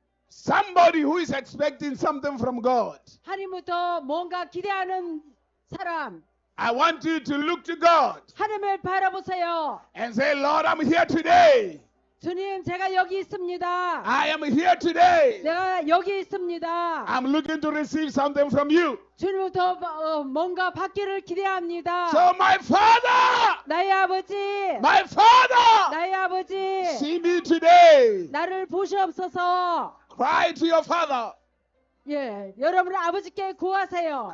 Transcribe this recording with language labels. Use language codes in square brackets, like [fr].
[en] Somebody who is expecting something from God. [ko] 하나님부터 뭔가 기대하는 사람, [en] I want you to look to God [ko] 하나님을 바라보세요. [en] and say, Lord, I'm here today. [ko] 주님, 제가 여기 있습니다. [en] I am here today. [ko] 내가 여기 있습니다. [en] I'm looking to receive something from you. [ko] 주님부터 뭔가 받기를 기대합니다. [en] So my Father, [ko] 나의 아버지, [en] my Father, [ko] 나의 아버지, [en] see me today. [ko] 나를 보시옵소서. [en] Cry to your Father. [ko] 예, 여러분 아버지께 구하세요.